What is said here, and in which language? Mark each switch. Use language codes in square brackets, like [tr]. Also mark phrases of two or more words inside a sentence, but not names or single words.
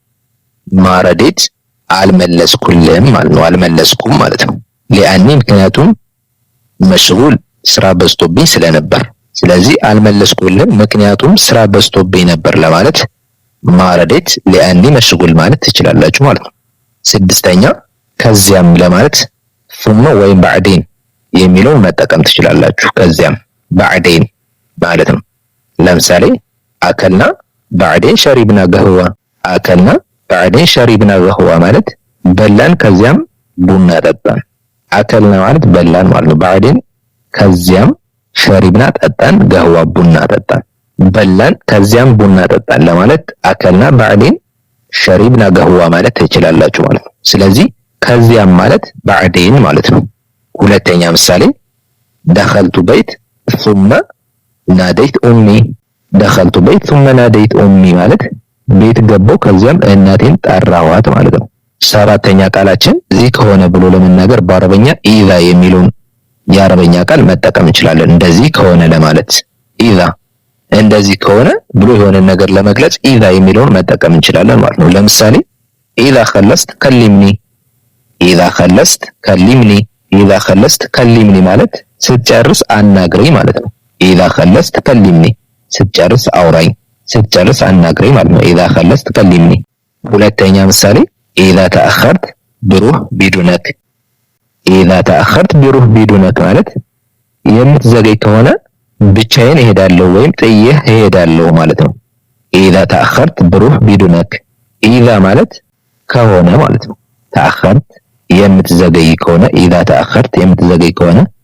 [am] ማረዴት አልመለስኩልም ማለት ነው። አልመለስኩም ማለት ነው። ሊአኒ ምክንያቱም መሽጉል ስራ በዝቶብኝ ስለነበር ስለዚህ አልመለስኩልም ምክንያቱም ስራ በዝቶብኝ ነበር ለማለት ማረዴት [ar] لأني مشغول [am] ማለት ትችላላችሁ ማለት ነው። ስድስተኛ ከዚያም ለማለት ثم ወይም بعدين የሚለውን መጠቀም ትችላላችሁ። ከዚያም بعدين ማለት ነው። ለምሳሌ [ar] أكلنا بعدين شربنا قهوة أكلنا بعدين شربنا قهوة [am] ማለት በላን ከዚያም ቡና ጠጣን። አከልና ማለት በላን ማለት ነው። بعدين ከዚያም شربنا ጠጣን قهوة ቡና ጠጣን። በላን ከዚያም ቡና ጠጣን ለማለት አከልና [ar] بعدين شربنا قهوة [am] ማለት ትችላላችሁ ማለት ነው። ስለዚህ ከዚያም ማለት بعدين ማለት ነው። ሁለተኛ ምሳሌ [ar] دخلت بيت ثم ناديت أمي دخلت بيت ثم ناديت أمي [am] ማለት ቤት ገባው ከዚያም እናቴን ጠራዋት ማለት ነው። ሰባተኛ ቃላችን እዚህ ከሆነ ብሎ ለመናገር በአረበኛ ኢዛ የሚለውን የአረበኛ ቃል መጠቀም እንችላለን። እንደዚህ ከሆነ ለማለት ኢዛ እንደዚህ ከሆነ ብሎ የሆነ ነገር ለመግለጽ ኢዛ የሚለውን መጠቀም እንችላለን ማለት ነው። ለምሳሌ [ar] إذا خلصت كلمني إذا خلصت كلمني إذا خلصت كلمني [am] ማለት ስትጨርስ አናግረኝ ማለት ነው። [ar] إذا خلصت كلمني [am] ስትጨርስ አውራኝ ስትጨርስ አናግረኝ ማለት ነው። [ar] إذا خلصت كلمني [am] ሁለተኛ ምሳሌ [ar] إذا تأخرت بروح بدونك إذا تأخرت بروح بدونك [am] ማለት የምትዘገይ ከሆነ ብቻዬን እሄዳለሁ ወይም ጥዬህ እሄዳለሁ ማለት ነው። [ar] إذا تأخرت بروح بدونك [am] ኢዛ ማለት ከሆነ ማለት ነው። ተአኸርት የምትዘገይ ከሆነ [ar] إذا تأخرت [am] የምትዘገይ ከሆነ